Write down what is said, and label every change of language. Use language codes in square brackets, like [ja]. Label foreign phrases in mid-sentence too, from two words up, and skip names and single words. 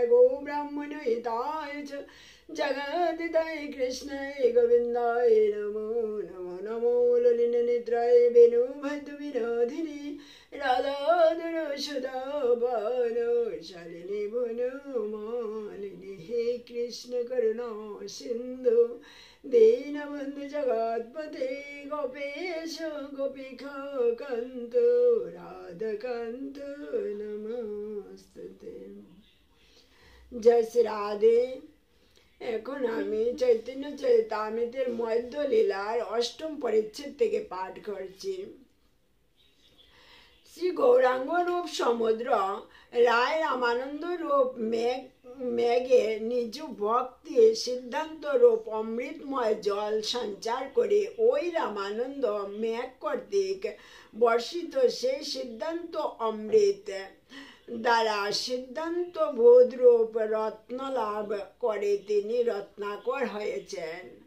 [sa] गो ब्राह्मण हिताय च जगदिताय कृष्णाय गोविंदाय नमो नमो नमो ललिन निद्राय वेणु भद्र विनोदिनी राधा सुधा बानो शालिनी भुनो मालिनी हे कृष्ण करुणा सिंधु दीनबंधु जगत्पते गोपेश गोपिका कांत राधाकांत नमस्ते। जय श्री राधे। [bn] এখন আমি চৈতন্য চরিতামৃতের মধ্য লীলার অষ্টম পরিচ্ছেদ থেকে পাঠ করছি। শ্রী গৌরাঙ্গ রূপ সমুদ্র রায় রামানন্দ রূপ মেঘে নিজ ভক্তি সিদ্ধান্ত রূপ অমৃতময় জল সঞ্চার করে ওই রামানন্দ মেঘ কর্তৃক বর্ষিত সেই সিদ্ধান্ত অমৃত দ্বারা সিদ্ধান্ত বোধরূপ রত্ন লাভ করে তিনি রত্নাকর হয়েছেন।